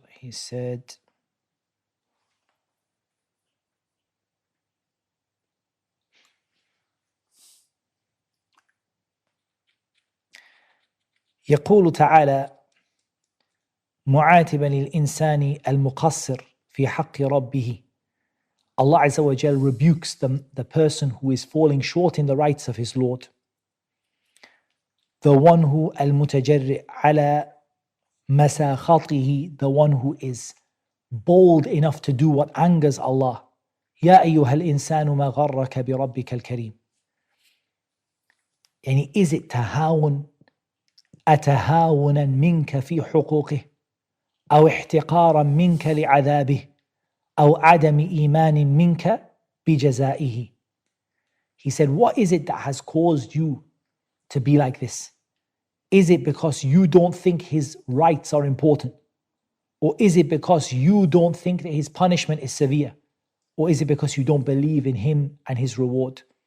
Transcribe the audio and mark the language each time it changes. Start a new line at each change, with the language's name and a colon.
English: He said,
Arabic: يقول تعالى معاتبا للإنسان المقصر في حق ربه.
English: Allah Azza wa Jal rebukes the person who is falling short in the rights of his Lord. The one who
Arabic: المتجرئ على مساخطه,
English: the one who is bold enough to do what angers Allah.
Arabic: يا أيها الإنسان ما غرك بربك الكريم. يعني
English: is it
Arabic: تهاون أتهاونا منك في حقوقه أو احتقارا منك لعذابه أو عدم إيمان منك بجزائه.
English: He said, what is it that has caused you to be like this? Is it because you don't think his rights are important? Or is it because you don't think that his punishment is severe? Or is it because you don't believe in him and his reward?